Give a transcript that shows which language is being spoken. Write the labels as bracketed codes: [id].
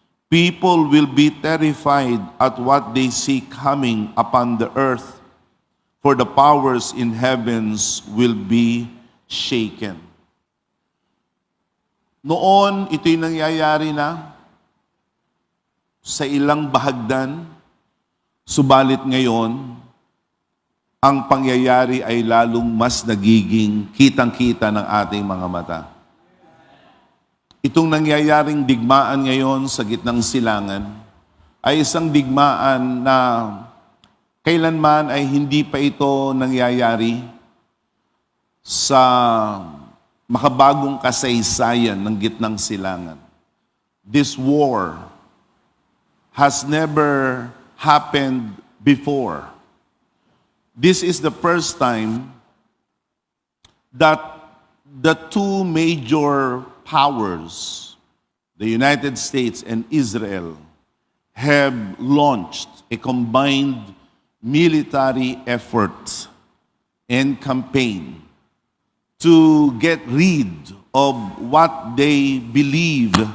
[tl] People will be terrified at what they see coming upon the earth, for the powers in heavens will be shaken. Noon, ito'y nangyayari na sa ilang bahagdan, subalit ngayon, ang pangyayari ay lalong mas nagiging kitang-kita ng ating mga mata. Itong nangyayaring digmaan ngayon sa gitnang silangan ay isang digmaan na kailanman ay hindi pa ito nangyayari sa makabagong kasaysayan ng gitnang silangan. [en] This war has never happened before. This is the first time that the two major powers, the United States and Israel, have launched a combined military effort and campaign to get rid of what they believe